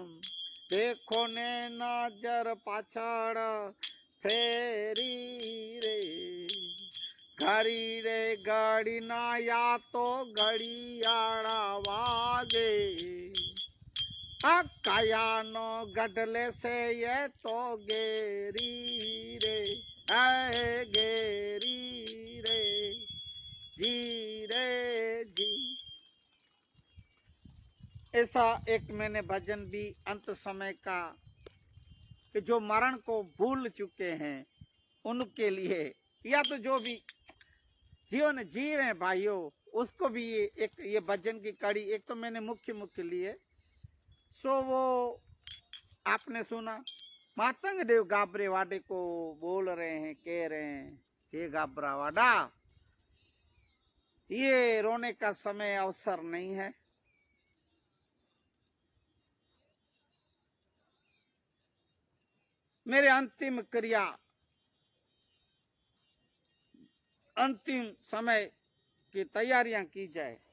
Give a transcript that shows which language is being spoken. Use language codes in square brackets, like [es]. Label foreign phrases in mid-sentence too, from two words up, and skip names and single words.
[gu] દેખો ને નજર પાછડ ફેરી રે, ઘડી રે ઘડી ના યા તો ઘડિયાડા વાગે। કાયા નો ગડલે સે યે તો ગેરી રે, હૈ ગેરી રે, જી રે જી। [hi] ऐसा एक मैंने भजन भी अंत समय का, कि जो मरण को भूल चुके हैं उनके लिए, या तो जो भी जीवन जी रहे हैं भाइयों, उसको भी ये भजन की कड़ी एक तो मैंने मुख्य लिए। सो वो आपने सुना, मातंग देव गाबरे वाडे को बोल रहे हैं, कह रहे हैं, हे गाबरा वाडा, ये रोने का समय अवसर नहीं है। मेरे अंतिम क्रिया, अंतिम समय की तैयारियां की जाए।